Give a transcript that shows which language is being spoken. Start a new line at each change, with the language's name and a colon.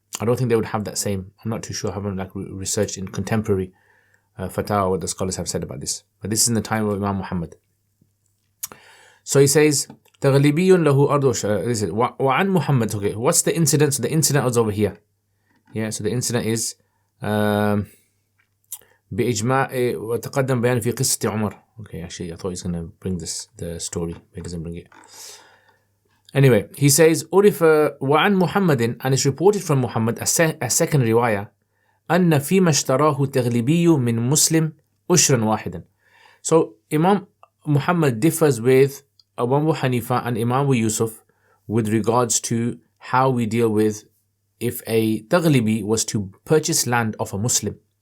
English: I don't think they would have that same. I'm not too sure. I haven't researched in contemporary fatwa what the scholars have said about this. But this is in the time of Imam Muhammad. So he says,
Arabic: "Taghlibiyun lahu ardu."
English: This is
Arabic: وعن
English: Muhammad. Okay, what's the incident? So the incident was over here. Yeah.
Arabic: So the incident is بإجماع وتقدم بيان في قصة عمر.
English: Okay, actually I thought he's going to bring the story, but he doesn't bring it. Anyway, he says
Arabic: عرف وعن محمد,
English: and it's reported from Muhammad, a second riwayah,
Arabic: أن فيما اشتراه التغلبي من مسلم أشرا واحدا.
English: So Imam Muhammad differs with Abu Hanifa and Imam Yusuf with regards to how we deal with if a Taglibi was to purchase land of a Muslim.